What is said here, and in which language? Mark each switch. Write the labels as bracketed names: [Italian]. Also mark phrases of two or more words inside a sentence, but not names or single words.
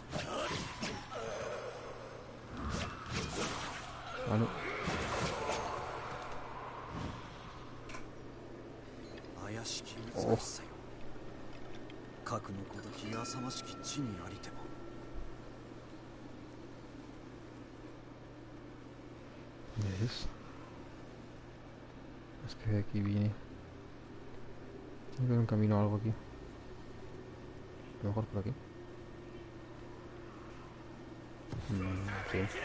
[Spanish] Vale. [Japanese] 怪しき美しさよ。核のごとき浅ましき地にありても。 [Spanish] ¿Ves? Es que de aquí viene. Tiene que haber un camino o algo aquí. A lo mejor por aquí. Sí.